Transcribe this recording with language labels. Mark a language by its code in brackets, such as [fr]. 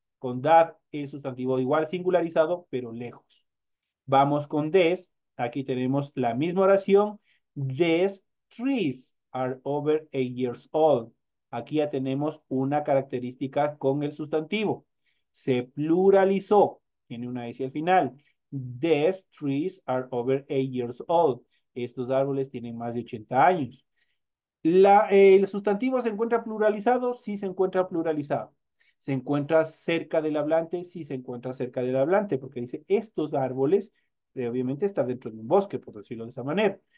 [es] Con that el sustantivo igual singularizado pero lejos. Vamos con des, aquí tenemos la misma oración, these trees are over 8 years old. Aquí ya tenemos una característica con el sustantivo. Se pluralizó, tiene una S al final. [en] These trees are over 8 years old. [es] Estos árboles tienen más de 80 años. ¿El sustantivo se encuentra pluralizado? Sí se encuentra pluralizado. ¿Se encuentra cerca del hablante? Sí se encuentra cerca del hablante, porque dice estos árboles, obviamente está dentro de un bosque, por decirlo de esa manera.